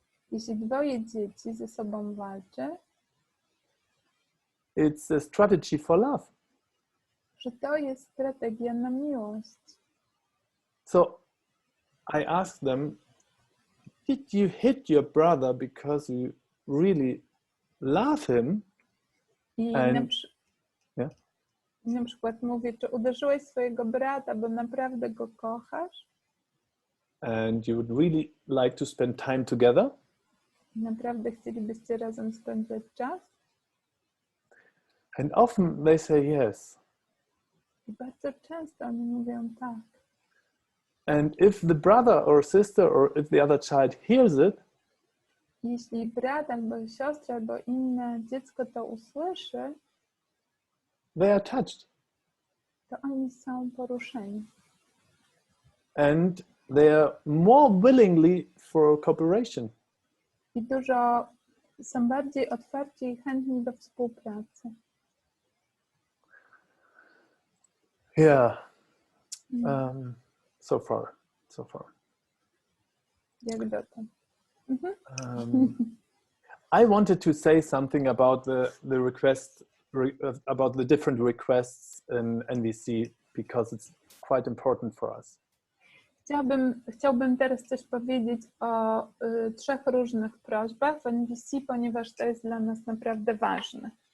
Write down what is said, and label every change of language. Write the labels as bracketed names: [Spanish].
[Polish] Jeśli dwoje dzieci ze sobą walczy, [English] it's a strategy for love. [Polish] że to jest strategia na miłość. [English] So I asked them, did you hit your brother because you really love him? I And- yeah. [Polish] Na przykład mówię, czy uderzyłeś swojego brata, bo naprawdę go kochasz? [English] And you would really like to spend time together? [Polish] Naprawdę chcielibyście razem spędzać czas? [English] And often they say yes. [Polish] I bardzo często oni mówią tak. [English] And if the brother or sister or if the other child hears it, [Polish] Jeśli brat albo siostra albo inne dziecko to usłyszy, [English] they are touched. [Polish] to oni są poruszeni. [English] And they are more willingly for cooperation. [Polish] I są bardziej otwarci i chętni do współpracy. [English] Yeah. So far. [Polish] Jak dotąd. [English] I wanted to say something about the request, about the different requests in NVC because it's quite important for us. [Polish] Chciałbym teraz coś powiedzieć o 3 różnych prośbach w NVC, ponieważ to jest dla nas naprawdę ważne.